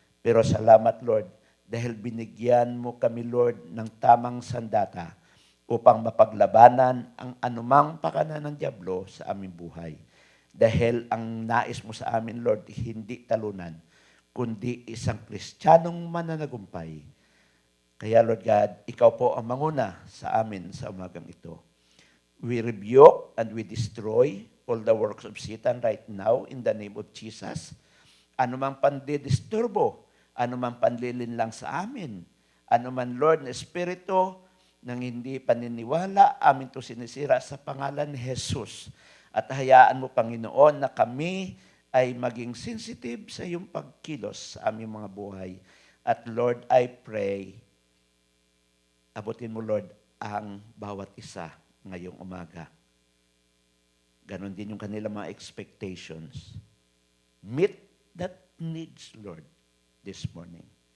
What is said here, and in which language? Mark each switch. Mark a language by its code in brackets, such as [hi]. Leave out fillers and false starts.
[tl] Pero salamat, Lord, dahil binigyan mo kami, Lord, ng tamang sandata upang mapaglabanan ang anumang pakanan ng dyablo sa aming buhay. Dahil ang nais mo sa amin, Lord, hindi talunan, kundi isang Kristiyanong mananagumpay. Kaya, Lord God, ikaw po ang manguna sa amin sa umagang ito. [en] We rebuke and we destroy all the works of Satan right now in the name of Jesus. [tl] Anumang pandidisturbo, anumang panlilinlang sa amin, anuman, Lord, na espiritu ng hindi paniniwala, amin to sinisira sa pangalan ni Jesus. At hayaan mo, Panginoon, na kami ay maging sensitive sa iyong pagkilos sa aming mga buhay. At Lord, [en] I pray, [tl] abutin mo, Lord, ang bawat isa ngayong umaga. Ganon din yung kanilang mga expectations. [en] Meet that needs, Lord, this morning.